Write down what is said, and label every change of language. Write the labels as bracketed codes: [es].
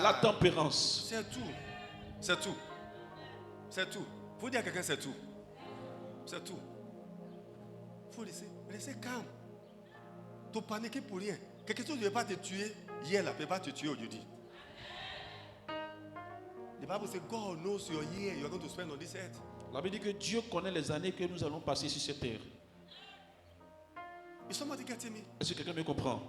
[fr] La tempérance. C'est tout. C'est tout. C'est tout. Faut dire à quelqu'un c'est tout. C'est tout. Faut laisser calme. Tu paniquer pour rien. Quelque chose ne peut pas te tuer hier, là, ne peut pas te tuer aujourd'hui. [en] The Bible says God knows your year you are going to spend on this earth. [fr] La Bible dit que Dieu connaît les années que nous allons passer sur cette terre. [en] Is somebody getting me? [fr] Est-ce que quelqu'un me comprend?